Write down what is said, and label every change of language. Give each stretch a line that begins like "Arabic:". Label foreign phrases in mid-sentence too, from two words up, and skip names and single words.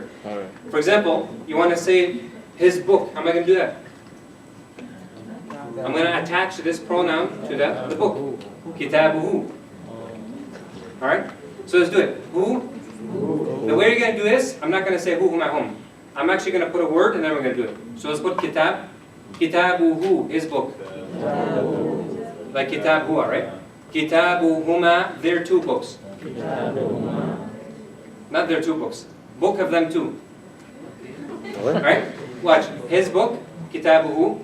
English: All right. For example, you want to say his book. How am I going to do that? I'm going to attach this pronoun to the book. Kitabuhu. Alright? So let's do it. Who? The way you're going to do this, I'm not going to say
Arabic: هو، هما، هم.
English: I'm actually going to put a word and then we're going to do it. So let's put
Arabic: كتاب. كتابه,
English: his book. Like
Arabic: كتاب هو,
English: right? Kitabuhuma, their 2 books. Not their 2 books. Book of them 2. Right? Watch. His book, kitabuhu.